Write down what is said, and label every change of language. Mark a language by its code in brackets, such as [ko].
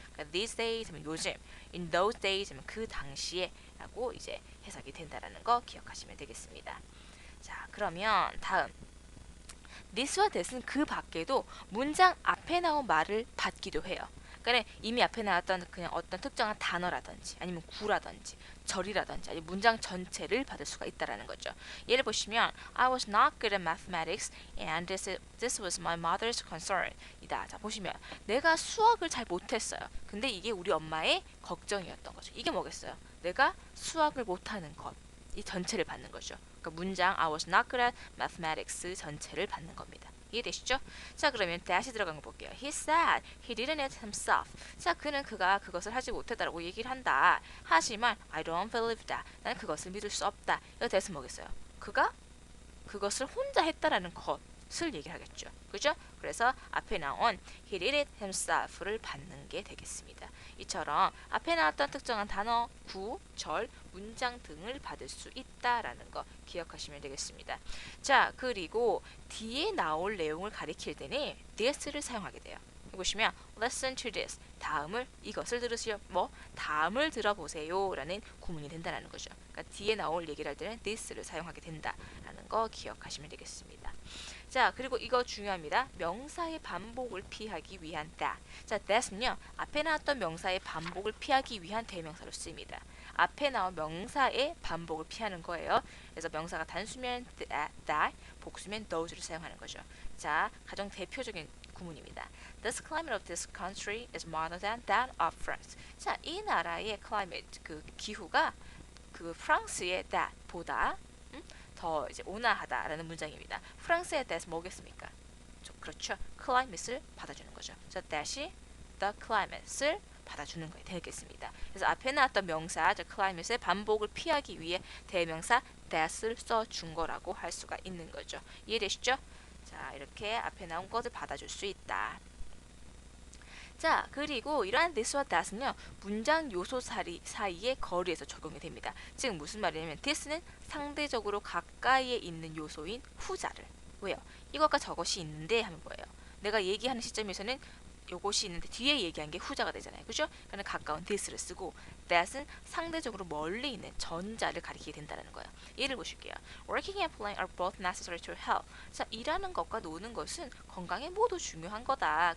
[ko] 그러니까 [en] these days [ko] 하면 요즘, [en] in those days [ko] 하면 그 당시에 라고 이제 해석이 된다라는 거 기억하시면 되겠습니다. 자, 그러면 다음 this와 that은 그 밖에도 문장 앞에 나온 말을 받기도 해요. 그러니까 이미 앞에 나왔던 그냥 어떤 특정한 단어라든지 아니면 구라든지 절이라든지 아니면 문장 전체를 받을 수가 있다라는 거죠. 예를 보시면 [en] I was not good at mathematics and this was my mother's concern. [ko] 이다. 자, 보시면 내가 수학을 잘 못했어요. 근데 이게 우리 엄마의 걱정이었던 거죠. 이게 뭐겠어요? 내가 수학을 못하는 것. 이 전체를 받는 거죠. 그러니까 문장 [en] I was not good at mathematics [ko] 전체를 받는 겁니다. 이해되시죠? 자, 그러면 다시 들어간 거 볼게요. [en] He said he didn't it himself. [ko] 자, 그가 그것을 하지 못했다라고 얘기를 한다. 하지만 [en] I don't believe that. [ko] 나는 그것을 믿을 수 없다. 이거 대신 뭐겠어요? 그가 그것을 혼자 했다라는 것을 얘기를 하겠죠. 그죠? 그래서 앞에 나온 [en] he did it himself [ko] 를 받는 게 되겠습니다. 이처럼 앞에 나왔던 특정한 단어, 구, 절, 문장 등을 받을 수 있다라는 거 기억하시면 되겠습니다. 자, 그리고 뒤에 나올 내용을 가리킬 때는 this를 사용하게 돼요. 보시면 [en] listen to this, [ko] 다음을 이것을 들으시오. 다음을 들어보세요 라는 구문이 된다는 거죠. 그러니까 뒤에 나올 얘기를 할 때는 this를 사용하게 된다라는 거 기억하시면 되겠습니다. 자, 그리고 이거 중요합니다. 명사의 반복을 피하기 위한 that. 자, that은요. 앞에 나왔던 명사의 반복을 피하기 위한 대명사로 쓰입니다. 앞에 나온 명사의 반복을 피하는 거예요. 그래서 명사가 단수면 that, 복수면 those를 사용하는 거죠. 자, 가장 대표적인 구문입니다. [en] This climate of this country is milder than that of France. [ko] 자, 이 나라의 climate, 그 기후가 그 프랑스의 that보다 더 이제 온화하다라는 문장입니다. 프랑스의 that은 뭐겠습니까? 그렇죠. climate을 받아주는 거죠. 자, that이 the climate을 받아주는 거에 되겠습니다. 그래서 앞에 나왔던 명사, the climate의 반복을 피하기 위해 대명사 that을 써준 거라고 할 수가 있는 거죠. 이해되시죠? 자, 이렇게 앞에 나온 것을 받아줄 수 있다. 자, 그리고 이러한 this와 that은요. 문장 요소 사이의 거리에서 적용이 됩니다. 즉 무슨 말이냐면 this는 상대적으로 가까이에 있는 요소인 후자를. 왜요? 이것과 저것이 있는데 하면 뭐예요? 내가 얘기하는 시점에서는 요것이 있는데 뒤에 얘기한 게 후자가 되잖아요. 그죠? 그러니까 가까운 this를 쓰고 that은 상대적으로 멀리 있는 전자를 가리키게 된다는 거예요. 예를 보실게요. [en] Working and playing are both necessary to health. [ko] 자, 일하는 것과 노는 것은 건강에 모두 중요한 거다.